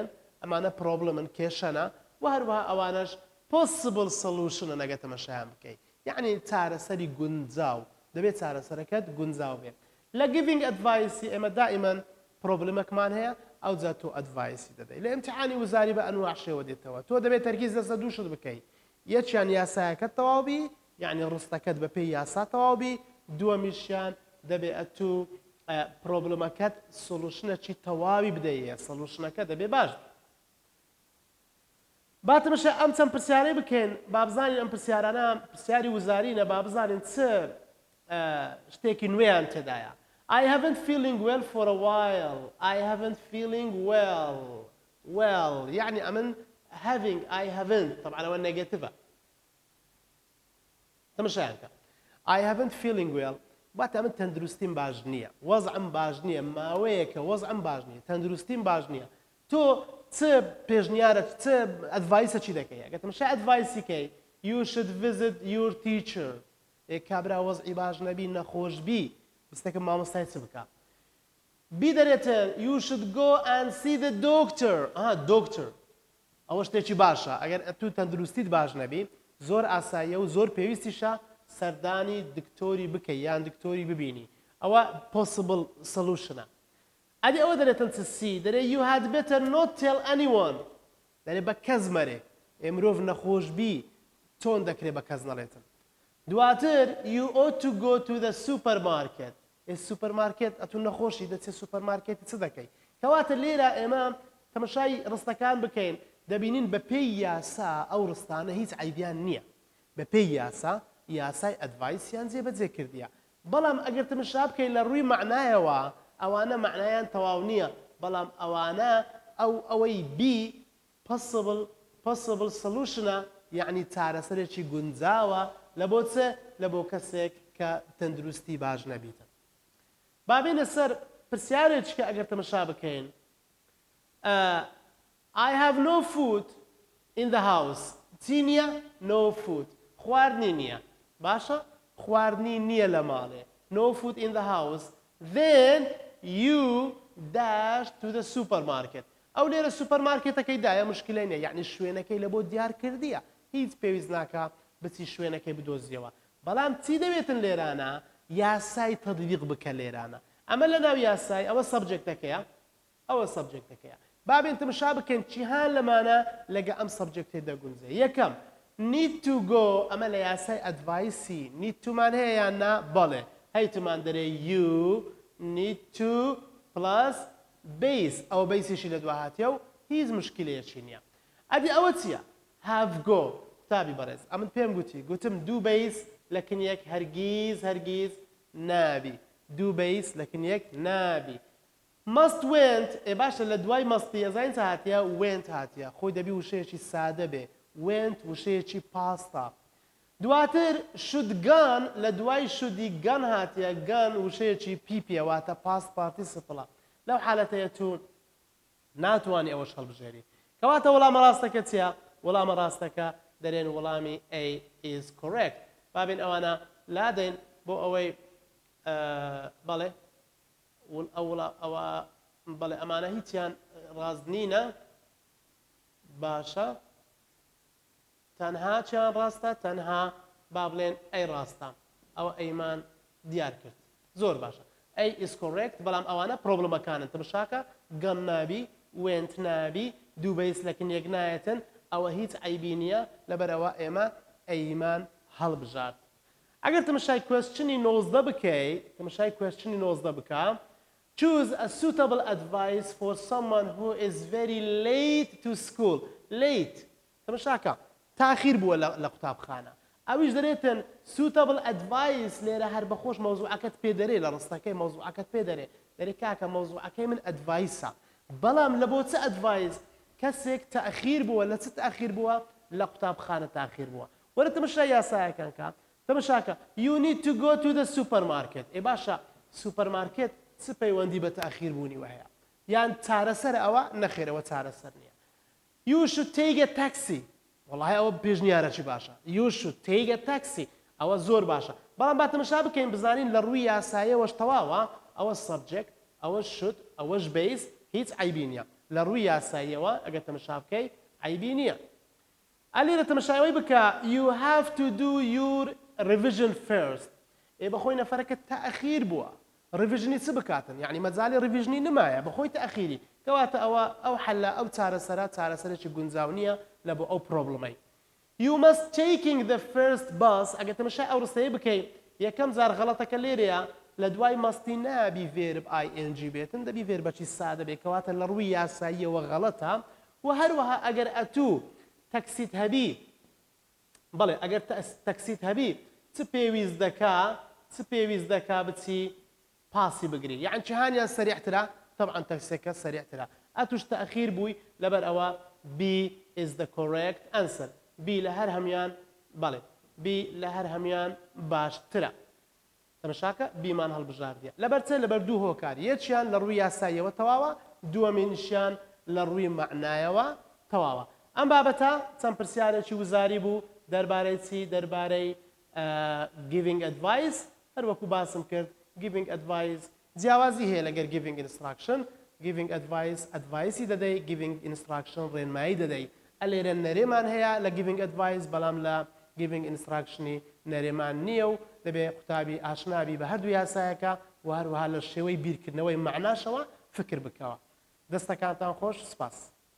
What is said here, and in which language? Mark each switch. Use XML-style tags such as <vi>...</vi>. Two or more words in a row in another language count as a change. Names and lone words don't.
<ckb>ئەمانە پرۆبلمن کێشەنە و هەروەها ئەوانەش</ckb> <en>possible solution</en> <ckb>نەگە تەمەشایان بکەی یعنی چارەسەری گونجاو دەبێت چارەسەرەکەت گونجاو بێت لە</ckb> <en>giving advice</en> <ckb>ئێمە دائیمەن پرۆبلمێکمان هەیە ئەو جا تۆ ئەدڤایسی دەدەی لە ئیمتحانی وزاری بە ئەنواع شێوە دێتەوە تۆ دەبێت تەرکیز لەسەر دووشت بکەی یەکیان یاسایەکەت تەواو بی یعنی ڕستەکەت بە پێی یاسا تەواو بی دووەمیشیان دەبێت ئەتوو پرۆبلەمەکەت سۆلوشنێکی تەواوی بدەیە سۆلوشنەکە دەبێ باش باتمەشە ئەم چەند پرسیارەی بکەین با بزانین ئەم پرسیارانە پرسیاری وزارینە با بزانین چ شتێکی نوێیان تێدایە</ckb> <en>I haven't feeling well for a while I haven't feeling well</en> <ckb>يعني ئەمن having</ckb> <en>I haven't</en> <ckb>طبعا ئەوە نێگەتیڤە تەماشایان کە</ckb> <en>I haven't feeling well</en> <ckb>باتە ئەمن تەندروستیم باش نییە وەزعم باش نییە ماوەیەکە وەزعم باش نییە تەندروستیم باش نییە تۆ چ پێشنیارە چ ئەدڤایسە چی دەکەی ئەگەر تەماشای ئەدڤایسی کەی</ckb> <en>you should visit your teacher</en> <ckb>کابرا وەزعی باش نەبی نەخۆش بی بستێکم مامۆستای چ بکە بی دەرێتن</ckb> <en>you should go and see the doctor doctor</en> <ckb>ئەوە شتێکی باشە ئەگەر تو تەندروستیت باش نەبی زۆر ئاساییە و زۆر پێویستیشە سەردانی دکتۆری بکەی یان دکتۆری ببینی ئەوە</ckb> <en>possible solution</en> <ckb>ە ئەدی ئەوە دەرێتن چسی دەرێ you</ckb> <en>had better not tell anyone</en> <ckb>دەرێ بە کەس مەرێ مرۆڤ نەخۆش بی چۆن دەکرێت بە کەس نەڵێتن دواتر</ckb> <en>you ought to go to the supermarket</en> <ckb>سوپەرمارکێت ئەتون نەخۆشی دەچێت سوپەرمارکێتی چ دەکەی کەواتە لێرە ئێمە تەماشای ڕستەکان بکەین دەبینین بە پێی یاسا ئەو ڕستانە هیچ عیبیان نییە بە پێی یاسای ئەدڤایسیان جێبەجێ کردیە بەڵام ئەگەر تەماشا بکەین لە ڕووی معنایەوە ئەوانە معنایان تەواو نییە بەڵام ئەوانە ئەوەی بی</ckb> <en>possible solution</en> <ckb>ە یعنی چارەسەرێکی گونجاوە لە بۆ چ لە بۆ کەسێک کە تەندروستی باش نەبیتە بابینە سەر پرسیارێکی کە ئەگەر تەماشا بکەین</ckb> <en>I have no food in the house</en> <ckb>چی نییە</ckb> <en>no food</en> <ckb>خواردنی نییە باشە خواردنی نییە لە ماڵێ</ckb> <en>no food in the house then you dash to the supermarket</en> <ckb>ئەو لێرە سوپەرمارکێتەکەی دایە مشکلەی نیە یعنی شوێنەکەی لە بۆ دیار کردیە هیچ پێویست ناکە بچی شوێنەکەی بدۆزیەوە بەڵام چی دەوێتن لێرانە یاسای تەطبیق بکە لێرانە ئەمە لە ناو یاسای ئەوە سەبجەکتەکەیە ئەوە سەبجەکتەکەیە بابێن تەماشا بکەین چیهان لەمانە لەگە ئەم سەبجەکتێ دەگونجێ یەکەم</ckb> <en>need to go</en> <ckb>ئەمە لە یاسای ئەدڤایسی</ckb> <en>need to</en> <ckb>مان هەیە یان نا بەڵێ هەیتمان دەرێ</ckb> <en>you need to plus base</en> <ckb>ئەوە بەیسیشی لە دوا هاتیە و هیچ مشکلەیەکی نییە ئەدی ئەوە چییە</ckb> <en>have go</en> <ckb>قوتابی بەڕێز ئەمن پێم گوتم دوو بەیس لە کنیەک هەرگیز نابی دوو بەیس لە کنیەک نابی must went باشە لە دوای مەستی ئەزانین چ هاتیە went هاتیە خۆی دەبی وشەیەکی سادە بێ went وشەیەکی پاستا دواتر</ckb> <en>should gone</en> <ckb>لە دوای شودی گەن هاتیە گەن وشەیەکی پیپیەواتە</ckb> <en>past participle</en> <ckb>لەو حالەتەیە تو ناتوانانی ئەوەش هەڵبژێری کەواتە وەڵامە ڕاستەکە چییە وەڵامە ڕاستەکە دەرێن وەڵامی</ckb> <en>A is correct</en> <ckb>بابین ئەوانە لادەین بۆ ئەوەی بەڵێ ئەوە بەڵێ ئەمانە هیچیان ڕاستنینە باشە تەنها چیان ڕاستە تەنها با بڵێن ئەی ڕاستە ئەوە ئەیمان دیار کرد زۆر باشە</ckb> <en>A is correct</en> <ckb>بەڵام ئەوانە پرۆبلەمەکانن تەماشاکە گەن نابی went نابی دوو بەیس لەکن یەک نایەتن ئەوە هیچ عیبی نییە لەبەرەوە ئێمە ئەیمان هەڵبژارد ئەگەر تەماشای کوێستچنی 19 بکەی تەماشای کوێستچنی 19 بکە</ckb> <en>choose a suitable advice for someone who is very late to school</en> <ckb>late تەماشاکە تاخیر بووە لە قوتابخانە ئەویش دەرێتن</ckb> <en>suitable advice</en> <ckb>لێرە هەر بەخۆش مەوزوعەکەت پێ دەرێ لە ڕستەکەی مەوزوعەکەت پێ دەرێ دەرێ کاکە مەوزوعەکەی من ئەدڤایسە بەڵام لە بۆ چ ئەدڤایس کەسێک تاخیر بووە لە چ تاخیر بووە لە قوتابخانە تاخیر بووە وەرە تەماشا یاسایەکان کە تەماشاکە</ckb> <en>you need to go to the supermarket</en> <ckb>باشە سوپەرمارکێت چ پەیوەندی بە تاخیر بوونی وهەیە یان چارەسەر ئەوە نەخێرەوە چارەسەر نییە</ckb> <en>you should take a taxi</en> <ckb>وەڵاهی ئەوە پێشنیارەکی باشە</ckb> <en>you should take a taxi</en> <ckb>ئەوە زۆر باشە بەڵام با تەماشا بکەین بزانین لە ڕووی یاساییەوەش تەواوە ئەوە subject ئەوە should ئەوەش base هیچ عیبی نییە لە ڕووی یاساییەوە ئەگەر تەماشا بکەی عیبی نییە ئەلێرە تەماشاوی بکە</ckb> <en>you have to do your revision first</en> <ckb>بەخۆی نەفەرەکە تاخیر بووە ڕیڤژنی چ بکاتن یعنی مەجالی ڕیڤژنی نمایە بەخۆی تاخیری کەواتە ئەوە ئەو حەلە ئەو چارەسەرێکی گونجاو نییە لە بۆ ئەو پرۆبلەمەی</ckb> <en>you must taking the first bus</en> <ckb>ئەگەر تەماشای ئەو ڕستەیە بکەی یەکەم جار غەڵەتەکە لێرەیە لە دوای مەستی نابی فێرب ING بێتن دەبی فێربەچی سادە بێت کەواتە لە ڕووی یاساییەوە غەڵەتە و هەروەها ئەگەر ئەتوو تەکسیت هەبی بەڵێ ئەگەر تەکسیت هەبی چ پێویست دەکا بچی پاسی بگری یعنی جیهانیان سریعترە طبعا تەکسیەکە سریعترە ئەتوش تەخیر بووی لەبەر ئەوە</ckb> <en>B is the correct answer</en> <ckb>B لە هەر هەمیان بەڵێ B لە هەر هەمیان باشترە تەماشاکە بیمان هەڵبژاردیە لەبەر چێ لەبەر دوو هۆکاری یەکیان لە ڕووی یاساییەوە تەواوە دووەمینشیان لە ڕووی معنایەوە تەواوە ئەم بابەتە چەند پرسیارێکی وزاری بوو دەربارەی چی دەربارەی</ckb> <en>giving advice</en> <ckb>هەروەکو باسم کرد</ckb> <en>giving advice</en> <ckb>جیاوازی هەیە لەگەر</ckb> <en>giving instruction giving advice</en> <ckb>دەدەی</ckb> <en>giving instruction</en> <ckb>ڕێنمایی دەدەی ئەلێرە نەرێمان هەیە لە</ckb> <en>giving advice</en> <ckb>بەڵام لە</ckb> <en>giving instruction</en> <ckb>ی نەرێمان نییە و دەبێت قوتابی ئاشنابی بە هەردوو یاسایەکە و هەروەها لە شێوەی بیرکردنەوەی معناشەوە فکر بکەوە دەستەکانتان خۆش سپاس</ckb>